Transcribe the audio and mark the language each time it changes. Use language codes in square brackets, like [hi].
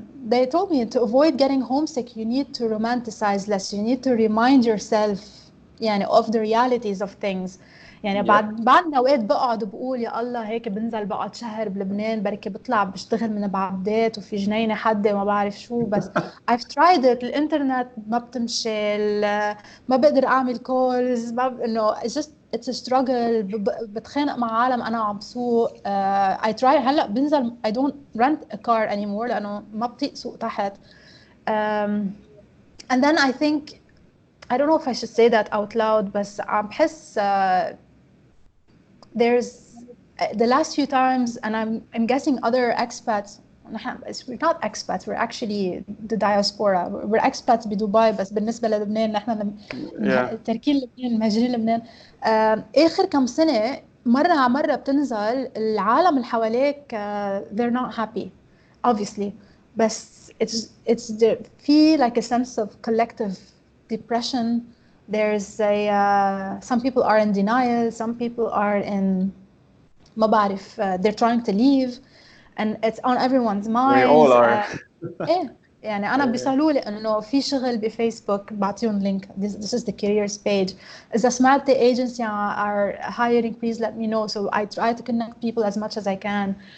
[en] They told me to avoid getting homesick you need to romanticize less. You need to remind yourself يعني of the realities of things. [ar] يعني بعد اوقات بقعد وبقول يا الله هيك بنزل بقعد شهر بلبنان بركي بطلع بشتغل من بعدات وفي جنينه حد ما بعرف شو. [en] بس I've tried it. [ar] الانترنت ما بتمشي، ما بقدر اعمل كولز، انه [en] it's a struggle. [ar] بتخانق مع عالم انا عم بسوق. [en] I try [ar] هلا بنزل [en] I don't rent a car anymore [ar] لانه ما بطيق سوق تحت. [en] And then I think I don't know if I should say that out loud [ar] بس عم بحس [en] there's the last few times and I'm guessing other expats we're not expats, we're actually the diaspora. We're expats [ar] بدبي بس بالنسبة للبنان نحن تركين لبنان مهاجرين لبنان. آخر كم سنة مرة على مرة بتنزل العالم اللي حواليك [en] they're not happy obviously [ar] بس it's في [en] like a sense of collective depression. There's some people are in denial, some people are in [ar] ما بعرف [en] they're trying to leave and it's on everyone's minds. We all are. [ar] يعني انا بيسالوا لي انه في شغل بفيسبوك بعطيهم لينك [en] this is the careers page [ar] اذا سمعت [en] the agency are hiring please let me know so I try to connect people as much as I can